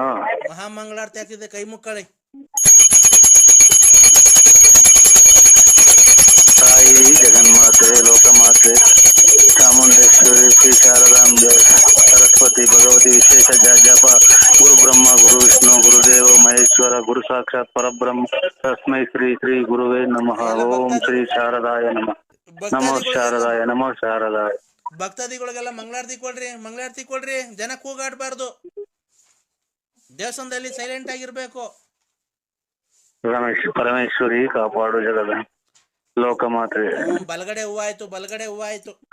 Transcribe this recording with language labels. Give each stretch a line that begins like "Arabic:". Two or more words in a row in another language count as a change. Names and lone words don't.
Kannada: ಮಹಾಮಂಗಳಾರತಿ ಆಗ್ತಿದೆ, ಕೈ ಮುಕ್ಕಳಿ. ತಾಯಿ ಜಗನ್ಮಾತೆ, ಲೋಕಮಾತೆ, ಚಾಮುಂಡೇಶ್ವರಿ, ಶ್ರೀ ಶಾರದಾಂಬೆ, ಸರಸ್ವತಿ, ಭಗವತಿ ವಿಶೇಷ ಜಪ.
Sanskrit: ಗುರು ಬ್ರಹ್ಮ, ಗುರು ವಿಷ್ಣು, ಗುರುದೇವ ಮಹೇಶ್ವರ, ಗುರು ಸಾಕ್ಷಾತ್ ಪರಬ್ರಹ್ಮ, ತಸ್ಮೈ ಶ್ರೀ ಶ್ರೀ ಗುರುವೇ ನಮಃ. ಓಂ ಶ್ರೀ ಶಾರದಾಯ ನಮಃ. ನಮೋ ಶಾರದಾಯ, ನಮೋ ಶಾರದಾಯ.
Kannada: ಭಕ್ತಾದಿಗಳಿಗೆಲ್ಲ ಮಂಗಳಾರತಿ ಕೊಡ್ರಿ, ಮಂಗಳಾರತಿ ಕೊಡ್ರಿ. ಜನ ಕೂಗಾಡ್ಬಾರ್ದು, ದೇವಸ್ಥಾನದಲ್ಲಿ ಸೈಲೆಂಟ್ ಆಗಿರ್ಬೇಕು. ಪರಮೇಶ್ವರಿ ಕಾಪಾಡು ಜಗದ ಲೋಕಮಾತೆ. ಬಲಗಡೆ ಹೂವ ಆಯ್ತು, ಬಲಗಡೆ ಹೂವ ಆಯ್ತು.